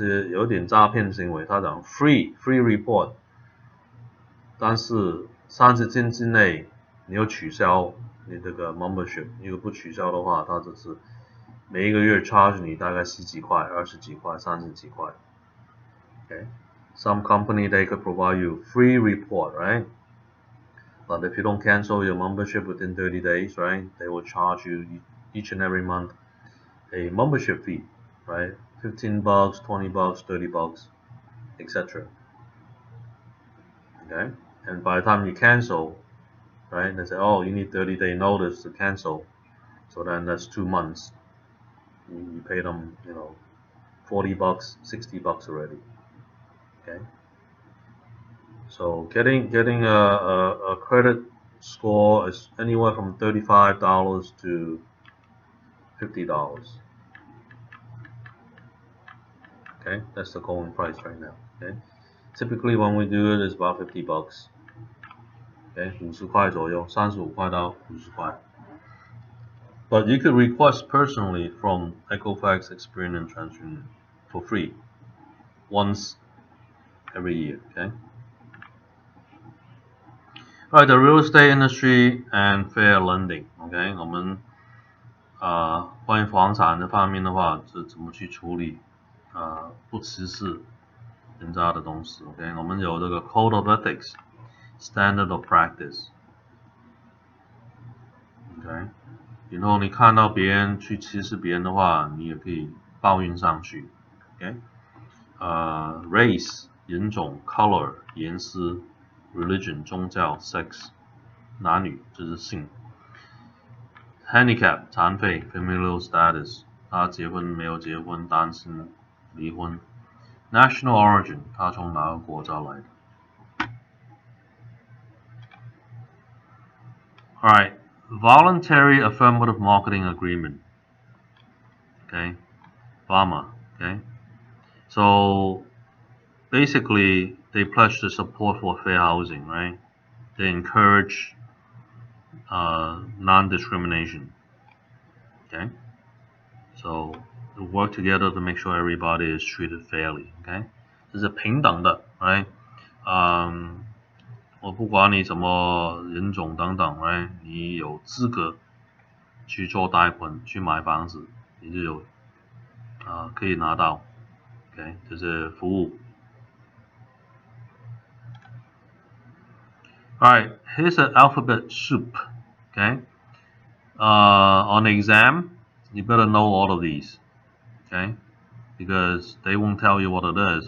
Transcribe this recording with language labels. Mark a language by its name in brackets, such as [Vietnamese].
[Chinese] 有点诈骗行为，他讲 free report， 但是30天之内你要取消你这个 membership， 如果不取消的话，他就是每一个月 charge 你大概10几块、20几块、30几块 [English] Okay, some company they could provide you free report, right? But if you don't cancel your membership within 30 days, right, they will charge you each and every month a membership fee, right? $15, $20, $30, etc. Okay, and by the time you cancel, right, they say, oh, you need 30-day notice to cancel. So then that's 2 months. You pay them, $40, $60 already. Okay. So getting a credit score is anywhere from $35 to $50. Okay, that's the going price right now. Okay, typically when we do it, it's about $50. [Chinese] Okay, 50块左右，35块到50块。 [English] But you could request personally from Equifax, Experian, and TransUnion for free once every year. Okay. Alright, the real estate industry and fair lending. [Chinese] OK， 我们关于房产的方面的话，是怎么去处理不歧视人家的东西。 OK， 我们有这个 Code of Ethics, Standard of Practice。 OK， 然后你看到别人去歧视别人的话，你也可以报应上去。 OK， Race 人种 ，Color 颜色 ，Religion 宗教 ，Sex 男女就是性。 Handicap 残废 ，Familial Status 他结婚没有结婚，单身离婚。 National Origin 他从哪个国家来的。 [English] Alright, Voluntary Affirmative Marketing Agreement. Okay, VAMA. Okay, so basically they pledge the support for fair housing, right? They encourage non-discrimination. Okay, so they work together to make sure everybody is treated fairly. [Chinese] Okay, 这是平等的 ，right？我不管你什么人种等等 ，right？ 你有资格去做贷款去买房子，你就有可以拿到 ，OK， 这是服务。 [English] Alright, here's an alphabet soup. Okay, on the exam, you better know all of these. Okay, because they won't tell you what it is.